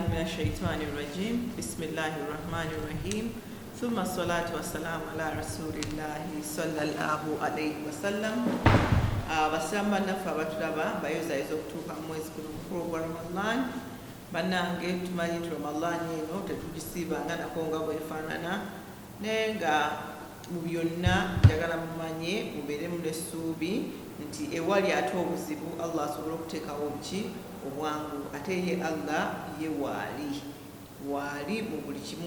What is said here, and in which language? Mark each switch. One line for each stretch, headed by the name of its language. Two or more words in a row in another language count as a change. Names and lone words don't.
Arabic: الشيطان الرجيم بسم الله الرحمن الرحيم ثم الصلاة والسلام على رسول الله صلى الله عليه
Ganda: وسلم basamba naffe abatulaba bayozayiza okutuuka mu mwezi guno mukulu gwa Ramadan bannange tumanyi nti Ramadan eno tetugisiibanga nako nga bwefaanana naye nga mu byonna njagala mumanye mubeeremu n'essuubi nti ewali ate obuzibu Allah asobola okuteekawo obuki obwangu ate ye Allah ye waali mu buli kimu.